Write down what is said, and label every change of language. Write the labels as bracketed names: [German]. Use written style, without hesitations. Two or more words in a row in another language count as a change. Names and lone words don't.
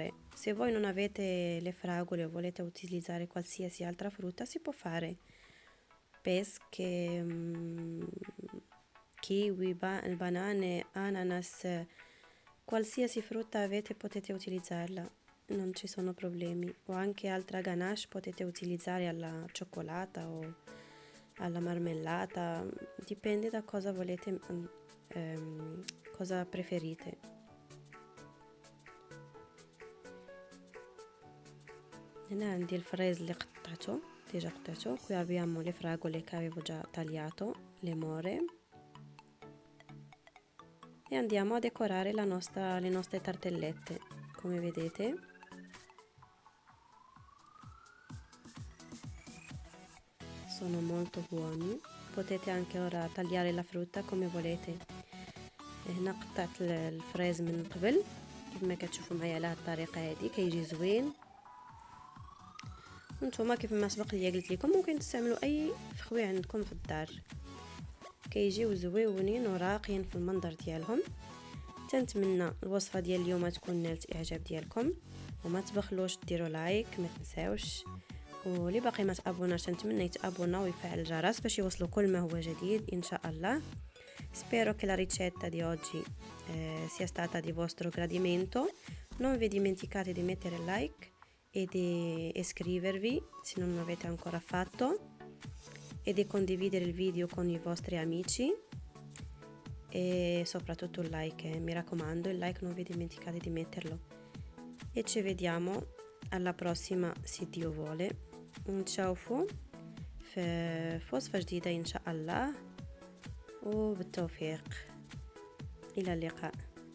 [Italian] Se voi non avete le fragole o volete utilizzare qualsiasi altra frutta, si può fare pesche, kiwi, banane, ananas, qualsiasi frutta avete potete utilizzarla, non ci sono problemi. O anche altra ganache potete utilizzare alla cioccolata o alla marmellata, dipende da cosa volete, cosa preferite. [Arabic] هنا عندي الفريز اللي قطعته ديجا قطعته. [Italian] qui abbiamo le fragole che avevo già tagliato, le more, e andiamo a decorare le nostre tartellette, come vedete. Sono molto buoni. Potete anche ora tagliare la frutta come volete. [Arabic] هنا قطعت الفريز من قبل كما كتشوفوا معايا على هذه الطريقه هذه كيجي زوين. وانتم كيف ما سبق لي قلت لكم ممكن تستعملوا اي فخوي عندكم في الدار، كيجيو زويونين وراقيين في المنظر ديالهم. تنتمنى الوصفه ديال اليوم تكون نالت اعجاب ديالكم، وما تبخلوش ديروا لايك، ما تنساوش، واللي باقي ما تابوناش تنتمنى يتابونا ويفعل الجرس باش يوصلوا كل ما هو جديد ان شاء الله. [Italian] Spero che la ricetta di oggi sia stata di vostro gradimento. Non vi dimenticate di mettere like e di iscrivervi se non l'avete ancora fatto e di condividere il video con i vostri amici, e soprattutto il like, mi raccomando, il like non vi dimenticate di metterlo. E ci vediamo alla prossima se Dio vuole. [Arabic] نشوفوا في وصفة جديدة إن شاء الله، وبالتوفيق، إلى اللقاء.